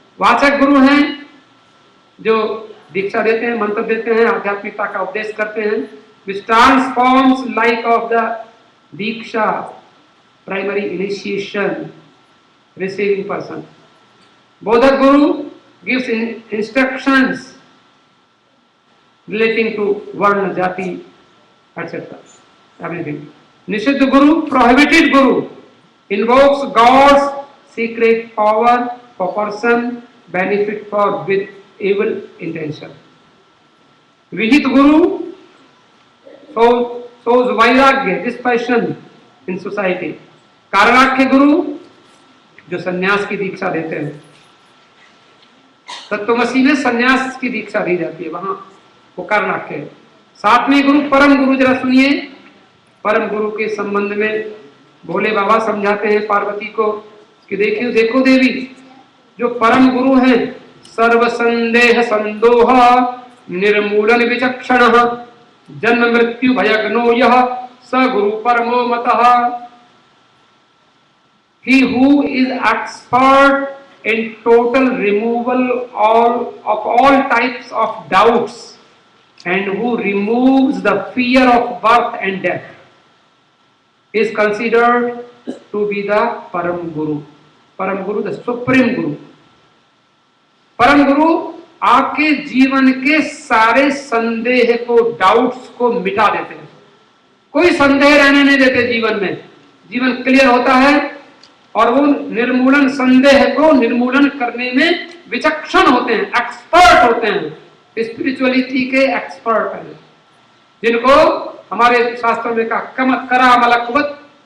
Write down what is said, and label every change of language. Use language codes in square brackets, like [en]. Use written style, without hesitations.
[hi] वाचक गुरु हैं, जो दीक्षा देते हैं, मंत्र देते हैं, आध्यात्मिकता का उपदेश करते हैं, [en] Which transforms life of the diksha, primary initiation receiving person. बोधक गुरु gives instructions relating to varna, jati, etc. everything. निषिद्ध गुरु, prohibited guru, invokes God's secret power for person benefit for with evil intention. विहित गुरु shows vairagya, dispassion in society. [hi] कारणाख्य गुरु जो संन्यास की दीक्षा देते हैं, तत्वमसी में संन्यास की दीक्षा दी जाती है, वहां वो कारणाख्य है। सातवें गुरु परम गुरु। जरा सुनिए, परम गुरु के संबंध में भोले बाबा समझाते हैं पार्वती को कि देखियो, देखो देवी, जो परम गुरु हैं, [sa] सर्व संदेह संदोह निर्मूलन विचक्षण जन्म मृत्यु भयग्नो यह स गुरु परमो मतः। [en] He who is expert in total removal of all types of doubts and who removes the fear of birth and death is considered to be the Param Guru. Param Guru, the Supreme Guru. [hi] परम गुरु आपके जीवन के सारे संदेह को, doubts को मिटा देते हैं। कोई संदेह रहने नहीं देते जीवन में। जीवन क्लियर होता है और वो निर्मूलन, संदेह को निर्मूलन करने में विचक्षण होते हैं, एक्सपर्ट होते हैं, स्पिरिचुअलिटी के एक्सपर्ट हैं, जिनको हमारे शास्त्रों में कहा करा मलकवत।